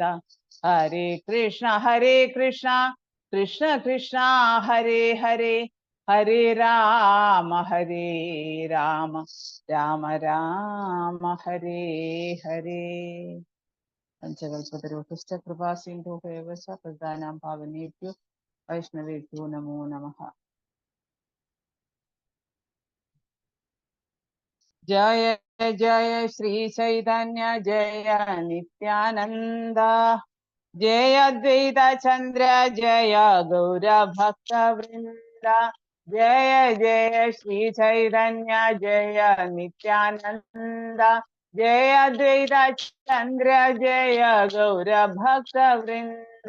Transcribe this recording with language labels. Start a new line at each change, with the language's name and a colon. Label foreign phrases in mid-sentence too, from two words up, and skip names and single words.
Sanskrit: ഹരേ കൃഷ്ണ കൃഷ്ണ കൃഷ്ണ ഹരേ ഹരേ, ഹരേ രാമ രാമ രാമ ഹരേ ഹരേ. പഞ്ചകൽപതരുഭ്യശ്ച കൃപാസിന്ധുഭ്യവ ച പതിതാനാം പാവനേഭ്യോ വൈഷ്ണവേഭ്യോ നമോ നമഃ. ജയ ജയ ശ്രീ ചൈതന്യ ജയ നിത്യാനന്ദ ജയ അദ്വൈത ചന്ദ്ര ജയ ഗൗരഭക്തവൃന്ദ. ജയ ജയ ശ്രീ ചൈതന്യ ജയ നിത്യാനന്ദ ജയ അദ്വൈത ചന്ദ്ര ജയ ഗൗരഭക്തവൃന്ദ.